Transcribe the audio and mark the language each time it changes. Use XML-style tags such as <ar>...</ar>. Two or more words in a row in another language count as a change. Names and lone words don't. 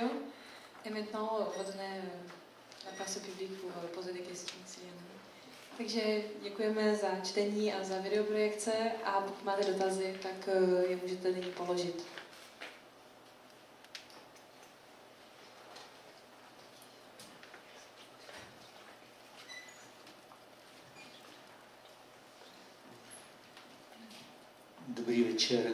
<fr>Et maintenant, on va donner la place au public pour poser des questions.</fr> <cs>Takže děkujeme za čtení a za videoprojekce a pokud máte dotazy, tak je můžete nyní položit. Dobrý večer.</cs>